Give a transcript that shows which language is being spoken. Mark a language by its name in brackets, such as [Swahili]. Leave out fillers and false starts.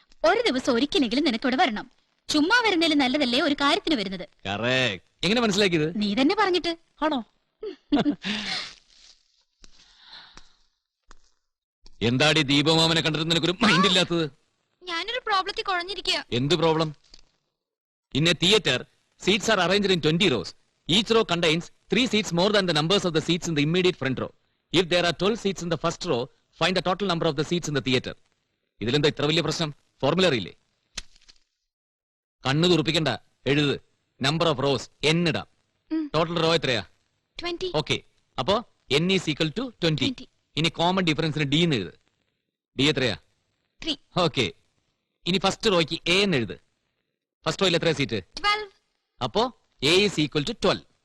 [Malayalam] ഒരു ദിവസം ഒരിക്കലെങ്കിലും നിനക്ക് ഇവിടെ വരണം. ചുമ്മാ വരുന്നതിലും നല്ലതല്ലേ ഒരു കാര്യത്തിന് വരുന്നത്. കറക്റ്റ്. എങ്ങനെ മനസ്സിലാക്കിയത്? നീ തന്നെ പറഞ്ഞിട്ട്. ആണോ? എന്താടി ദീപമാമനെ കണ്ടിട്ട് നിനക്കൊരു മൈൻഡ് ഇല്ലാത്തത്? ഞാനൊരു പ്രോബ്ലത്തിൽ കുഴഞ്ഞിരിക്കുക. എന്ത് problem? [English] In a theater, seats are arranged in 20 rows. Each row contains 3 seats more than the numbers of the seats in the immediate front row. If there are 12 seats in the first row, find the total number of the seats in the theater. [Malayalam] ഇതിലെന്താ ഇത്ര വലിയ പ്രശ്നം? Formula അറിയില്ലേ? കണ്ണു തുറപ്പിക്കണ്ട, എഴുത്. [English] number of rows [Malayalam] n ഇടാം. Total raw എത്രയാ? 20. [English] okay, [Malayalam] അപ്പോ [English] n is equal to 20. [Malayalam] ഇനി കോമൺ ഡിഫറൻസിന് d എന്ന് എഴുത്. d എത്രയാ? 3. ഓക്കെ, ഇനി ഫസ്റ്റ് റോയ്ക്ക് a എന്ന് എഴുത്. ഫസ്റ്റ് റോയിൽ എത്രയാ സീറ്റ്? 12. അപ്പോ [English] a is equal to 12.